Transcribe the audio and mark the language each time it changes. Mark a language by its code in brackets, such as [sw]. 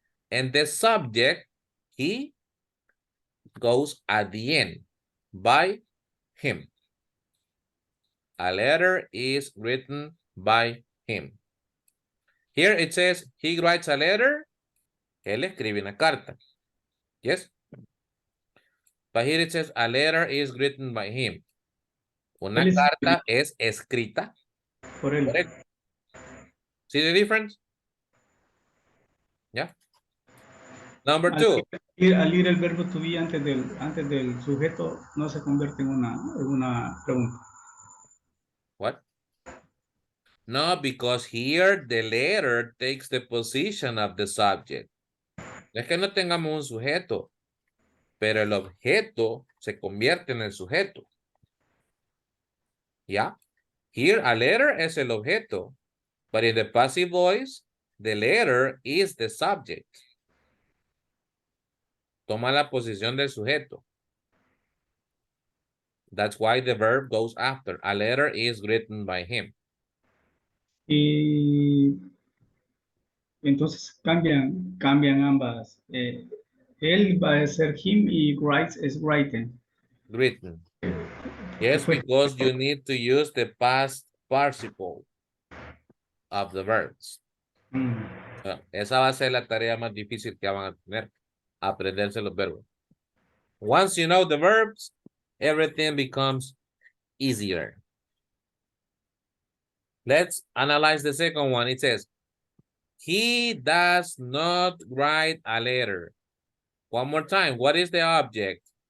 [en] And the subject, he, goes at the end, by him. A letter is written by him. Here it says, he writes a letter. [es] Él escribe una carta. [en] Yes? But here it says, a letter is written by him. [es] Una carta es escrita por él. [en] See the difference? Yeah. Number two. [es] Al ir el verbo to be antes del sujeto, no se convierte en una pregunta. [en] What? No, because here the letter takes the position of the subject. [es] Es que no tengamos un sujeto, pero el objeto se convierte en el sujeto. ¿Ya? [en] Here a letter [es] es el objeto, [en] but in the passive voice, the letter is the subject. [es] Toma la posición del sujeto. [en] That's why the verb goes after. A letter is written by him. [es] Y entonces cambian ambas. Él va a ser him y writes es written. [en] Written. Yes, because you need to use the past participle of the verbs. [es] Esa va a ser la tarea más difícil que van a tener. Aprenderse los verbos. [en] Once you know the verbs, everything becomes easier. Let's analyze the second one. It says, he does not write a letter. One more time. What is the object?